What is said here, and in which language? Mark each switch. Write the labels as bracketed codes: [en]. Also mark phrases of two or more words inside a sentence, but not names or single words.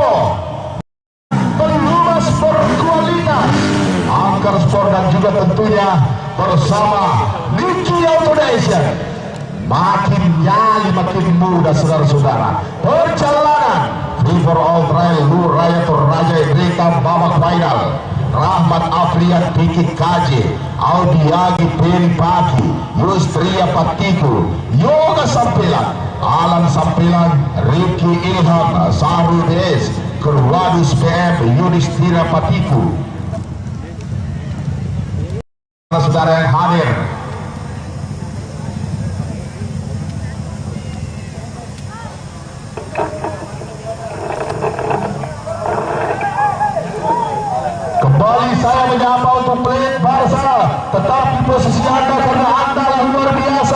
[id] Pelumas berkualitas, Angker Sport dan juga tentunya bersama Niki Autonation. Makin nyali makin muda saudara-saudara. Perjalanan Free for All Trail Nur Raya Toraja Indrika babak final. Rahmat Afrian Pikit Kaje, Audiagi Peri Paki, Yustria Patiku, Yoga Sampilan, Alan Sampilan, Riki Ilham, Sahru Des, Kerwadus PM, Yudhistira Patiku. Saudara yang hadir, kembali saya menyapa untuk Blade Barca, tetapi posisi Anda karena Anda luar biasa.